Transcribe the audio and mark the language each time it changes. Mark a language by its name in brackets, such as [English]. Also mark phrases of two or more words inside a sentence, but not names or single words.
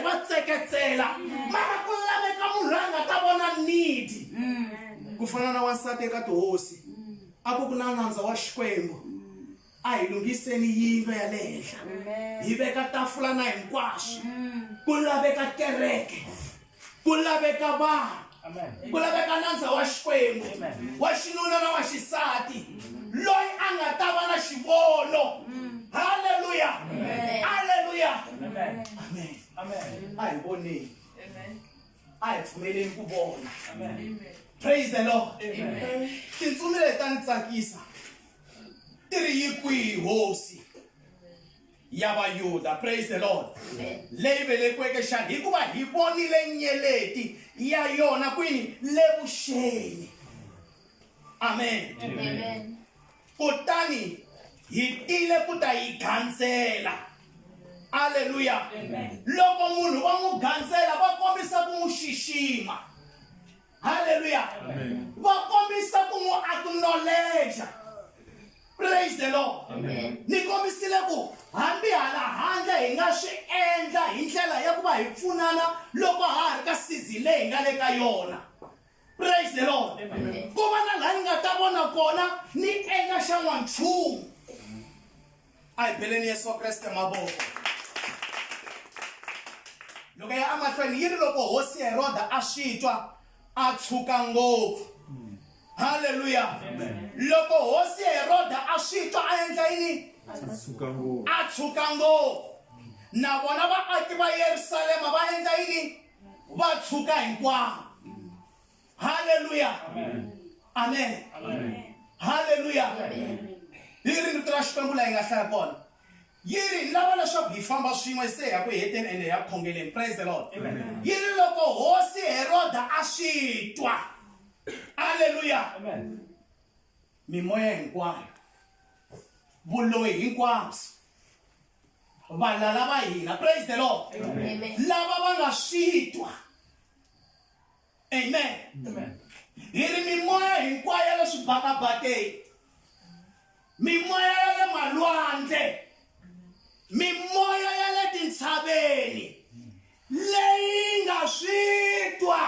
[Tsonga] va tseketsela mara ku laveka munhu loyi a nga ta vona need ku fana na wansati eka tihosi a ku na nandza wa Xikwembu a hi lunghiseni yindlu ya le henhla hi veka tafula na hinkwaswo ku laveka kereke ku laveka vanhu ku laveka nandza wa Xikwembu wa xinuna na wa xisati loyi a nga ta va na xivono. Hallelujah. Hallelujah. Amen. A hi voneni a hi pfumeleni ku vona. [English] Praise the Lord. [Tsonga] Tintsumi leti ta ni tsakisa ti ri yi kwihi hosi ya Vayuda. [English] Praise the Lord. [Tsonga] Leyi velekiweke xana hikuva hi vonile nyeleti ya yona kwini le vuxeni. Amen. Kutani hi tile ku ta yi gansela. Hallelujah. Loko munhu va n'wi gansela va kombisa ku n'wi xixima. Hallelujah. Va kombisa ku n'wi acknowledge. [English] Praise the Lord. [Tsonga] Ni kombisile ku hambi hala handle hi nga swi endla hi ndlela ya ku va hi pfunana loko ha ri ka season leyi hi nga le ka yona. [English] Praise the Lord. [Tsonga] Ku va na laha ni nga ta vona kona ni endla xa n'wanchumu. A hi beleni Yesu Kreste mavoko. Loko ya amahlweni yi ri loko hosi Heroda a swi twa a tshuka ngopfu. Hallelujah. Loko hosi Heroda a swi twa a endla yini? A tshuka ngopfu. Na vona vaaki va Yerusalema va endla yini? Va tshuka hinkwavo. Hallelujah. Amen. Hallelujah. Yi ri rito ra Xikwembu laha hi nga hlaya kona. Yi ri lava leswaku hi famba swin'we se ya ku heteni ende ya khongeleni. [English] Praise the Lord. [Tsonga] Yi ri loko hosi Heroda a swi twa. Hallelujah. Mimoya hinkwayo vuloyi hinkwabyo valala va hina. [English] Praise the Lord. [Tsonga] Lava va nga swi twa. Amen. Hi ri mimoya hinkwayo ya le swibakabakeni, mimoya ya le malwandle, mimoya ya le tintshaveni leyi nga swi twa.